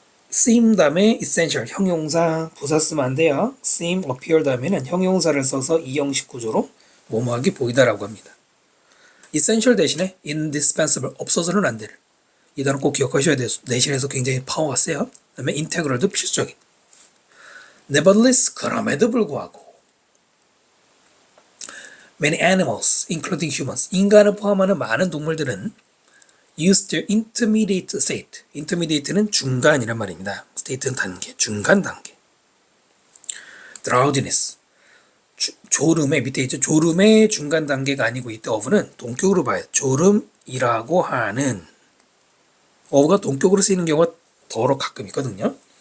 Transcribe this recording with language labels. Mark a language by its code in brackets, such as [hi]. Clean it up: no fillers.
[ko] seem 다음에 essential, 형용사, 부사 쓰면 안 돼요. seem, appear 다음에는 형용사를 써서 이형식 구조로 뭐뭐하게 보이다라고 합니다. essential 대신에 indispensable, 없어서는 안 되는. 이 단어 꼭 기억하셔야 돼요. 내신에서 굉장히 파워가 세요. 그 다음에 integral도 필수적인. [en] nevertheless, [ko] 그럼에도 불구하고 [en] many animals, including humans, [ko] 인간을 포함하는 많은 동물들은 [en] use their intermediate state. [ko] intermediate는 중간이란 말입니다. state는 단계, 중간 단계. drowsiness, 졸음의 밑에 있죠. 졸음의 중간 단계가 아니고 이때 of는 동격으로 봐요. 졸음이라고 하는 of가 동격으로 쓰이는 경우가 더러 가끔 있거든요.